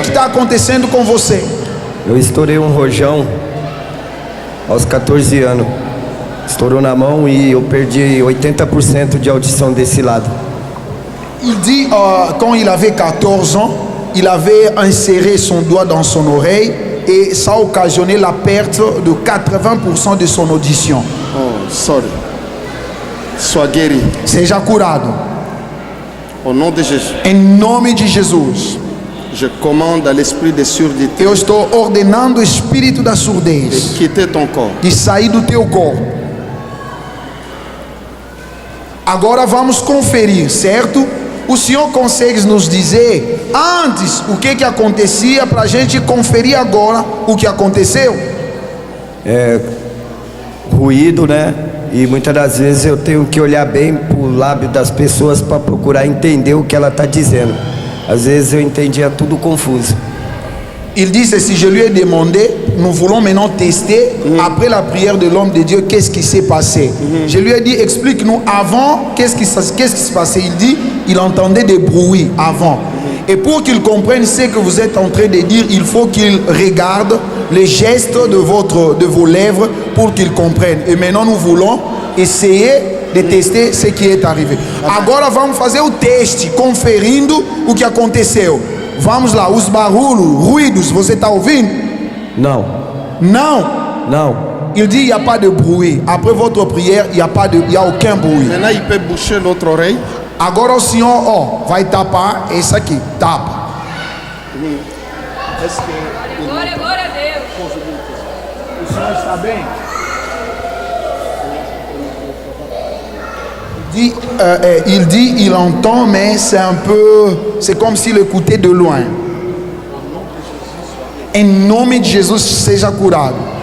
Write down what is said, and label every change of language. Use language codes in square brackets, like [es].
[pt] está acontecendo com você? Eu estourei um rojão aos 14 anos. Estourou na mão e eu perdi 80% de audição desse lado. [fr] Il dit, quand il avait 14 ans, il avait inséré son doigt dans son oreille et ça a occasionné la perte de 80% de son audition. [en] Oh, sorry. [fr] Sois guéri. [pt] Seja curado. [fr] Au nom de Jésus. [pt] Em nome de Jesus. [fr] Je commande à l'esprit de surdité [pt] Eu estou ordenando o espírito da de surdez [fr] quitter ton corps. [pt] de sair do teu corpo. Agora vamos conferir, certo? O Senhor consegue nos dizer antes o que acontecia para a gente conferir agora o que aconteceu? Ruído, né? E muitas das vezes eu tenho que olhar bem pro lábio das pessoas para procurar entender o que ela está dizendo. Às vezes eu entendia tudo confuso. [fr] Il dit ceci, je lui ai demandé, nous voulons maintenant tester, après la prière de l'homme de Dieu, qu'est-ce qui s'est passé. Je lui ai dit, explique-nous avant, qu'est-ce qui se passait. Il dit, il entendait des bruits avant. Et pour qu'il comprenne ce que vous êtes en train de dire, il faut qu'il regarde les gestes de vos lèvres pour qu'il comprenne. Et maintenant nous voulons essayer de tester ce qui est arrivé. [pt] Agora vamos fazer o teste, conferindo o que aconteceu. Vamos lá, os barulhos, ruídos, você está ouvindo? Não. Não. Não. [fr] Il dit, il n'y a pas de bruit. Après votre prière, il n'y a aucun bruit. Maintenant, il peut boucher l'autre oreille. [pt] Agora o Senhor, vai tapar esse aqui, tapa. Glória a Deus. O Senhor está bem? [fr] Il dit, il entend, mais c'est comme s'il écoutait de loin. [pt] Em nome de Jesus, seja curado.